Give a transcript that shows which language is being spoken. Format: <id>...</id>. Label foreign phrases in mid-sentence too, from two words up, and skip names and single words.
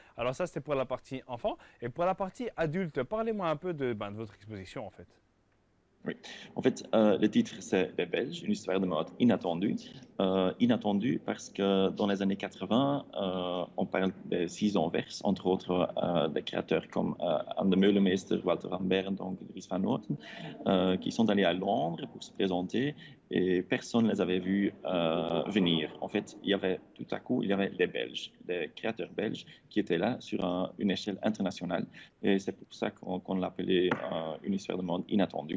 <fr>Alors ça, c'était pour la partie enfant. Et pour la partie adulte, parlez-moi un peu de votre exposition, en fait. Oui. En fait, le titre, c'est Les Belges, une histoire de mode inattendue. Inattendue parce que dans les années 80, on parle des 6 Anvers, entre autres des créateurs comme Anne de Meulemeester, Walter van Beirendonck, Dries van Noten, qui sont allés à Londres pour se présenter et personne ne les avait vus venir. En fait, tout à coup, il y avait les Belges, les créateurs belges qui étaient là sur une échelle internationale. Et c'est pour ça qu'on l'appelait une histoire de mode inattendue.</fr>